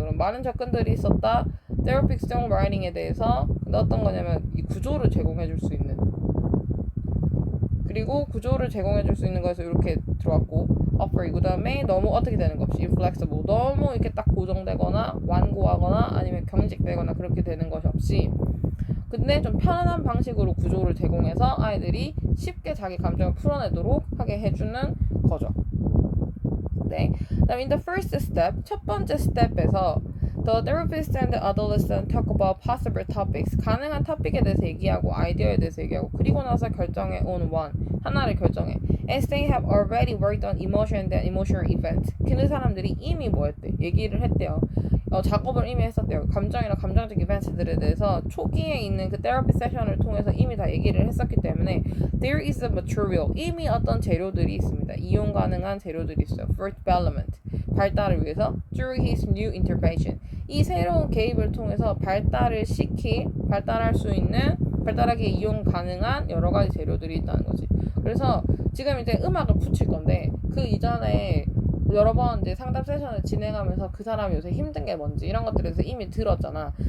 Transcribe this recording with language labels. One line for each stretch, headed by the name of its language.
Korean: 그럼 많은 접근들이 있었다.
English: therapeutic songwriting
Korean: 에 대해서 근데 어떤 거냐면 이 구조를 제공해 줄 수 있는 그리고 구조를 제공해 줄 수 있는 거에서 이렇게 들어왔고 offer 그 다음에 너무 어떻게 되는 것 없이 inflexible 너무 이렇게 딱 고정되거나 완고하거나 아니면 경직되거나 그렇게 되는 것이 없이 근데 좀 편안한 방식으로 구조를 제공해서 아이들이 쉽게 자기 감정을 풀어내도록 하게 해주는 거죠. 네. 그다음
English: in the first step
Korean: 첫 번째 스텝에서
English: The therapist and the adolescent talk about possible topics.
Korean: 가능한 토픽에 대해서 얘기하고 아이디어에 대해서 얘기하고 그리고 나서 결정해
English: on one.
Korean: 하나를 결정해.
English: As they have already worked on emotion and emotional events.
Korean: 그 사람들이 이미 뭐 했대? 얘기를 했대요. 작업을 이미 했었대요. 감정이나 감정적 이벤트들에 대해서 초기에 있는 그 테라피 세션을 통해서 이미 다 얘기를 했었기 때문에
English: there is a material.
Korean: 이미 어떤 재료들이 있습니다. 이용 가능한 재료들이 있어요.
English: For development.
Korean: 발달을 위해서
English: through his new intervention.
Korean: 이 새로운 개입을 통해서 발달할 수 있는 발달하기에 이용 가능한 여러 가지 재료들이 있다는 거지. 그래서 지금 이제 음악을 붙일 건데 그 이전에 여러 번 이제 상담 세션을 진행하면서 그 사람이 요새 힘든 게 뭔지 이런 것들에 대해서 이미 들었잖아.